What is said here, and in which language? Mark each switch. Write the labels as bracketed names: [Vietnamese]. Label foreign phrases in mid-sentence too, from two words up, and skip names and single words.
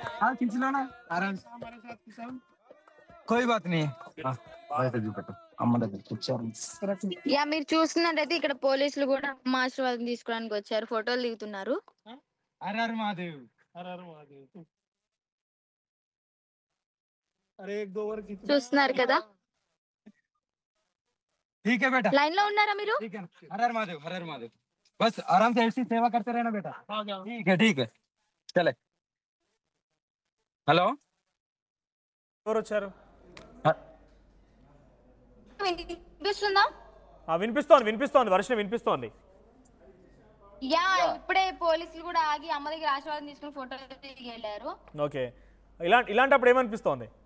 [Hindi] हाँ खींच लो ना आराम से, कोई बात नहीं है. [Telugu] యా మీరు చూస్తున్నట్టయితే ఇక్కడ పోలీసులు కూడా అమ్మ ఆశీర్వాదం తీసుకోవడానికి వచ్చారు, ఫోటోలు దిగుతున్నారు. [Hindi] हर हर महादेव, हर हर महादेव. अरे एक दो बार खींच. [Telugu] చూస్తున్నారు కదా, [Hindi] ठीक है बेटा, [Telugu] లైన్ లో ఉన్నారా మీరు? [Hindi] ठीक है. हर हर महादेव, हर हर महादेव. बस आराम से ऐसी सेवा करते रहना बेटा. ठीक है चले. हेलो, [Telugu] ఎవరు వచ్చారు? వినిపిస్తుందా? వినిపిస్తోంది వర్షం వినిపిస్తోంది. యా ఇప్పుడే పోలీసులు కూడా ఆగి అమ్మ దగ్గర ఆశీర్వాదం తీసుకుని ఫోటోలు దిగి వెళ్ళారు. ఓకే, ఇలాంటప్పుడు ఏమనిపిస్తోంది?